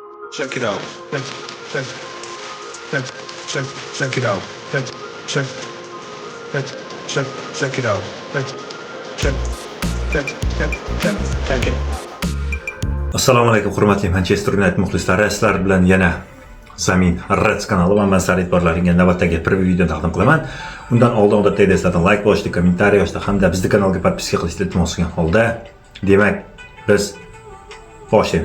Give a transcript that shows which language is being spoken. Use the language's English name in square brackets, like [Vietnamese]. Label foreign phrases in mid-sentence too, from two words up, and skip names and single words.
[English] Check it out. Check, check, check, check it out. Check, check, check, check, check it out. Check, check, check, check, check, check it. [Uzbek] Assalomu alaykum hurmatli Manchester United muxlislari. Sizlar bilan yana Zamin Reds kanali va man e'tiborlaringizga navbatdagi preview video taqdim qilaman. Undan oldin odatdagidek sizlardan like bosishni, kommentariy yozishni hamda bizni kanalga podpiska qilishni iltimos qilgan holda, demak, biz boshlaymiz.